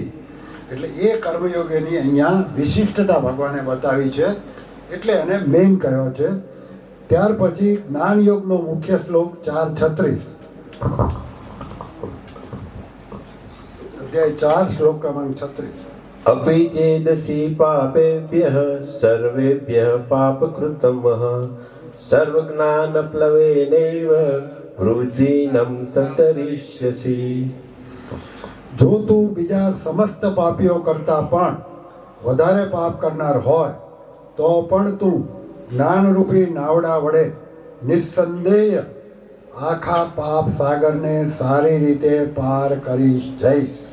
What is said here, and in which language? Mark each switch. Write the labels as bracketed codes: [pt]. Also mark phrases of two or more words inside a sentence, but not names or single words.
[gu] એટલે એ કર્મયોગીની અહીંયા વિશિષ્ટતા ભગવાને બતાવી છે, એટલે એને મેઇન કહ્યો છે. ત્યાર પછી જ્ઞાન યોગનો મુખ્ય શ્લોક 4:36, અધ્યાય 4 શ્લોક ક્રમાંક 36. [sa] अपि चेदसि पापेभ्यः सर्वेभ्यः पापकृतमः सर्वज्ञानप्लवेनैव वृद्धिनं संतरिष्यसि. [gu] જો તું બીજા સમસ્ત પાપીઓ કરતા પણ વધારે પાપ કરનાર હોય તો પણ તું જ્ઞાનરૂપી નાવડા વડે નિસ્સંદેહ આખા પાપ સાગરને સારી રીતે પાર કરી જઈશ.